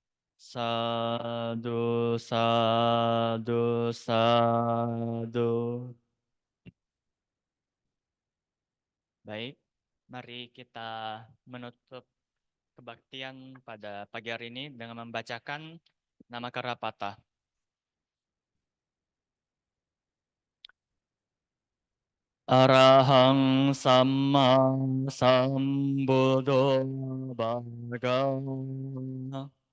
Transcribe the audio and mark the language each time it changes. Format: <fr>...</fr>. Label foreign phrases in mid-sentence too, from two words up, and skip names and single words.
<pi>Sadu, sadu, sadu.</pi> <id>Baik, mari kita menutup kebaktian pada pagi hari ini dengan membacakan nama Karapata.</id> <pi>Arahang Sama Sambuddho Bhagava.</pi>